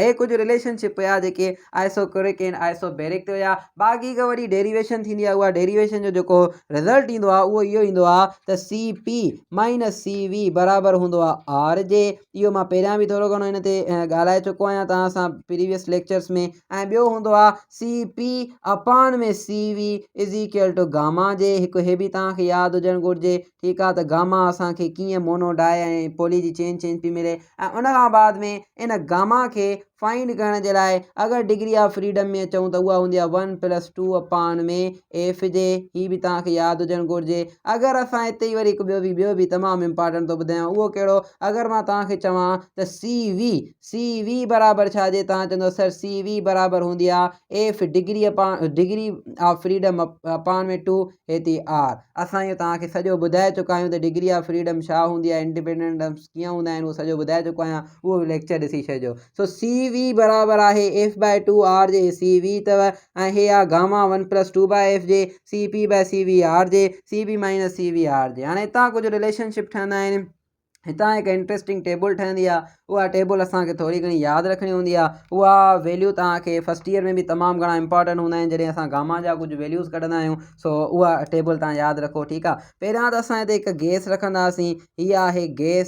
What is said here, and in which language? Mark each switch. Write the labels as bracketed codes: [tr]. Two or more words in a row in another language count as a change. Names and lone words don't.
[sd] हे कुझु रिलेशनशिप हुया जेके आइसोकोरिक ऐं आइसोबैरिक ते हुया। बाक़ी का वरी डेरिवेशन थींदी आहे, उहा डेरिवेशन जो जेको रिज़ल्ट ईंदो आहे उहो इहो ईंदो आहे त CP माइनस CV बराबरि हूंदो आहे R जे। इहो मां पहिरियां बि थोरो घणो हिन ते ॻाल्हाए चुको आहियां तव्हां सां [en] previous lectures [sd] में। ऐं ॿियो हूंदो आहे CP अपान में CV [en] is equal to gamma [sd] जे। हिकु हे बि तव्हांखे यादि हुजणु घुरिजे। ठीकु आहे, त गामा असांखे कीअं मोनोडाई ऐं पॉली जी चेंज पई मिले ऐं उन खां बाद में इन गामा खे फाइंड करण जे लाइ अगरि [en] degree of freedom [sd] में अचूं त उहा हूंदी आहे 1+2 अपान में एफ जे। हीअ बि तव्हांखे यादि हुजणु घुरिजे। अगरि असां हिते ई वरी हिकु ॿियो बि तमामु इम्पॉर्टेंट थो ॿुधायां, उहो कहिड़ो, अगरि मां तव्हांखे चवां त सी वी बराबरि छा जे, तव्हां चवंदो सर सी वी बराबरि हूंदी आहे एफ [en] degree of freedom [sd] अपान में 2 हेती आर। असां इहो तव्हांखे सॼो ॿुधाए चुका आहियूं त [en] degree of freedom [sd] छा हूंदी आहे, इंडिपेंडेंट कीअं हूंदा आहिनि, उहो सॼो ॿुधाए चुको आहियां, उहो लेक्चर ॾिसी छॾिजो। सो सी वी बराबरि आहे F/2 आर जे। सी वी अथव ऐं हे आहे गामा 1+2/f जे [en] C P by C V R [sd] जे, [en] C B minus C V R जे। [sd] हाणे हितां कुझु रिलेशनशिप ठहंदा आहिनि। हितां हिकु [en] interesting table [sd] ठहंदी आहे, उहा टेबल असांखे थोरी घणी यादि रखणी हूंदी आहे। उहा वैल्यू तव्हांखे [en] first year [sd] में बि तमामु घणा इंपॉर्टेंट हूंदा आहिनि जॾहिं असां गामा जा कुझु वैल्यूज़ कढंदा आहियूं। सो उहा टेबल तव्हां यादि रखो, ठीकु आहे। पहिरियां त असां हिते हिकु गैस रखंदासीं, हीअ आहे गैस।